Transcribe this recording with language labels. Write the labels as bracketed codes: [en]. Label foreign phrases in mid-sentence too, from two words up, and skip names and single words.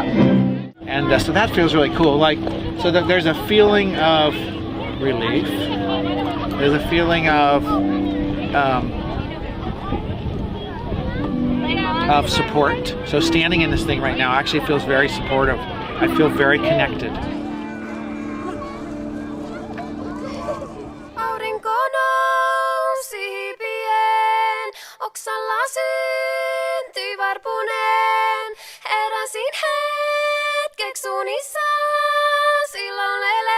[en] And so that feels really cool. Like, so that there's a feeling of relief. There's a feeling of support. So standing in this thing right now actually feels very supportive. I feel very connected. [fi] Aurinko nousi hipien, oksalla syntyi varpunen. Heräsin hetkeksi unissa, silloin